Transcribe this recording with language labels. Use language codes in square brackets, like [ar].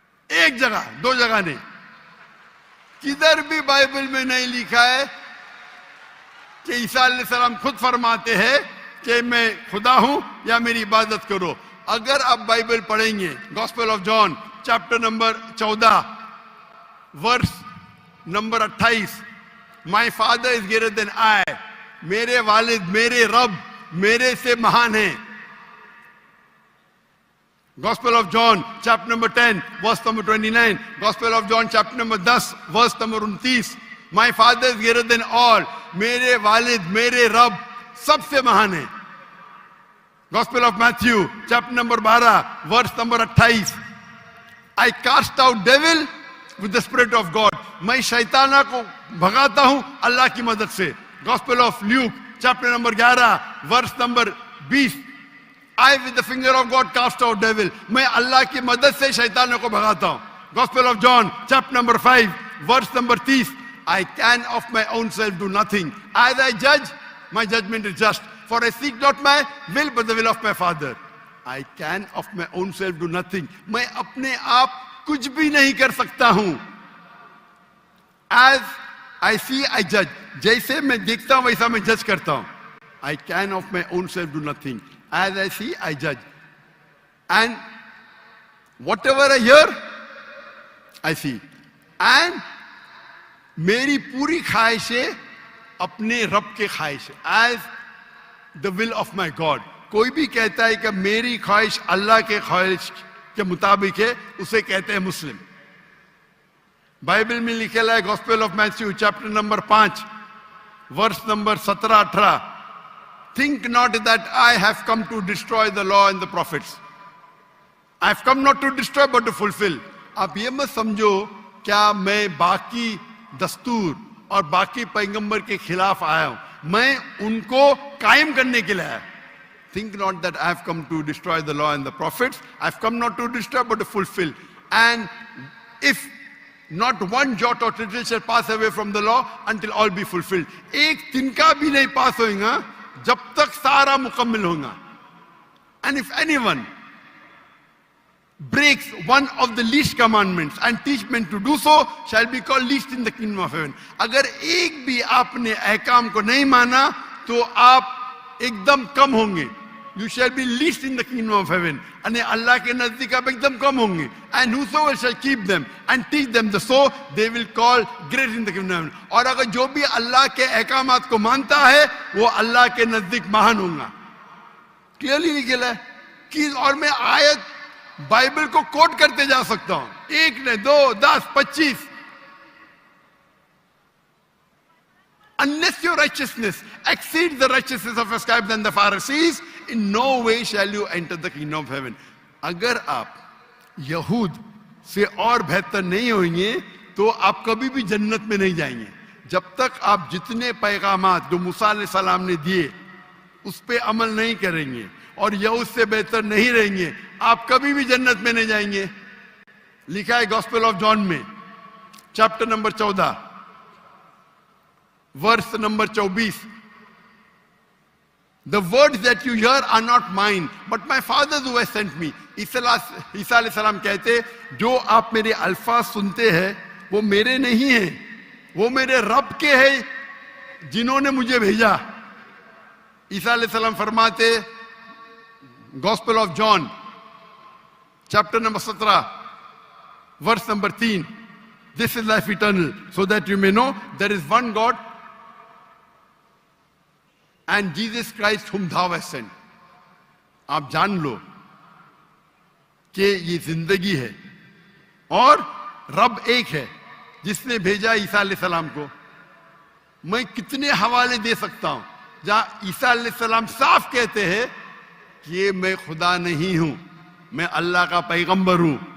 [hi] एक जगह, दो जगह नहीं, किधर भी बाइबल में नहीं लिखा है कि ईसा अलैहिस्सलाम खुद फरमाते हैं कि मैं खुदा हूं या मेरी इबादत करो। अगर आप बाइबल पढ़ेंगे, gospel of John chapter number 14 verse number 28, [en] my father is greater than I, [hi] मेरे वालिद, मेरे रब मेरे से महान है। [en] Gospel of John chapter number 10 verse number 29, Gospel of John chapter number 10 verse number 29, my father is greater than all, [hi] मेरे वालिद, मेरे रब सबसे महान है। [en] Gospel of Matthew chapter number 12 verse number 28, I cast out devil with the spirit of God, [hi] मैं शैताना को भगाता हूं अल्लाह की मदद से। [en] Gospel of Luke chapter number 11 verse number 20, I with the finger of God cast out devil, [hi] मैं अल्लाह की मदद से शैतानों को भगाता हूं। [en] Gospel of John chapter number 5 verse number 30, I can of my own self do nothing, as I judge my judgment is just. For I seek not my will, but the will of my Father. I can of my own self do nothing. [hi] मैं अपने आप कुछ भी नहीं कर सकता हूं. [en] As I see, I judge. [hi] जैसे मैं देखता हूं वैसा मैं जज करता हूं. [en] I can of my own self do nothing. As I see, I judge. And whatever I hear, I see. [hi] And मेरी पूरी ख्वाहिशें अपने रब के ख्वाहिश है. [en] As the will of my God. [hi] कोई भी कहता है कि मेरी ख्वाहिश अल्लाह के ख्वाहिश के मुताबिक है, उसे कहते हैं मुस्लिम. बाइबल में लिखेला है gospel of Matthew chapter number 5 verse number 17-18. [en] Think not that I have come to destroy the law and the prophets. I have come not to destroy but to fulfill. [hi] आप ये मत समझो क्या मैं बाकी दस्तूर और बाकी पैगंबर के खिलाफ आया हूं. मैं उनको कायम करने के लिए आया. [en] Think not that I have come to destroy the law and the prophets. I have come not to destroy but to fulfill. And if not one jot or tittle shall pass away from the law until all be fulfilled. [hi] एक तिनका भी नहीं पास होगा जब तक सारा मुकम्मल होगा. [en] And if anyone breaks one of the least commandments and teach men to do so, shall be called least in the kingdom of heaven. [hi] अगर एक भी आपने अहकाम को नहीं माना तो आप एकदम कम होंगे. [en] You shall be least in the kingdom of heaven. [hi] अने अल्लाह के नजदीक आप एकदम कम होंगे. [en] And whosoever shall keep them and teach them the so, they will call great in the kingdom of heaven. [hi] और अगर जो भी अल्लाह के अहकामात को मानता है वो अल्लाह के नजदीक महान होगा. क्लियरली लिखा है कि और मैं आयत बाइबल को कोट करते जा सकता हूं. 1 ने 2 10 25. [en] Unless your righteousness exceeds the righteousness of your scribes and the Pharisees, in no way shall you enter the kingdom of heaven. [hi] अगर आप यहूद से और बेहतर नहीं होंगे तो आप कभी भी जन्नत में नहीं जाएंगे. जब तक आप जितने पैगामात जो मूसा अलैहिस्सलाम ने दिए उस पे अमल नहीं करेंगे और यहूद से बेहतर नहीं रहेंगे, आप कभी भी जन्नत में नहीं जाएंगे. लिखा है गॉस्पेल ऑफ जॉन में chapter number 14 verse number 24. [en] The words that you hear are not mine, but my Father who has sent me. [hi] ईसा अलैहिस्सलाम कहते जो आप मेरे अल्फाज सुनते हैं वो मेरे नहीं है, वो मेरे रब के हैं जिन्होंने मुझे भेजा. ईसा अलैहिस्सलाम फरमाते gospel of John chapter number 17 verse number 3. [en] This is life eternal, so that you may know there is one God and Jesus Christ whom thou hast sent. [hi] आप जान लो कि ये जिंदगी है और रब एक है जिसने भेजा ईसा अलैहिस्सलाम को. मैं कितने हवाले दे सकता हूं जहां ईसा अलैहिस्सलाम साफ कहते हैं कि मैं खुदा नहीं हूं, मैं अल्लाह का पैगंबर हूं.